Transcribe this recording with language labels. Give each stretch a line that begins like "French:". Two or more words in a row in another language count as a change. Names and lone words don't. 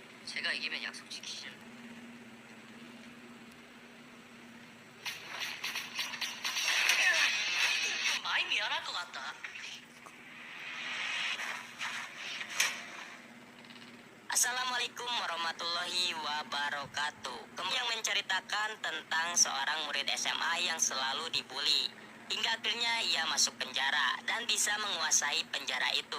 Korean: 제가 이기면 약속 지키시죠. 좀 많이 미안할 것 같다.
Arabic: السلام عليكم ورحمة الله وبركاته.
Indonesian: Yang menceritakan tentang seorang murid SMA yang selalu dibully hingga akhirnya ia masuk penjara dan bisa menguasai penjara itu.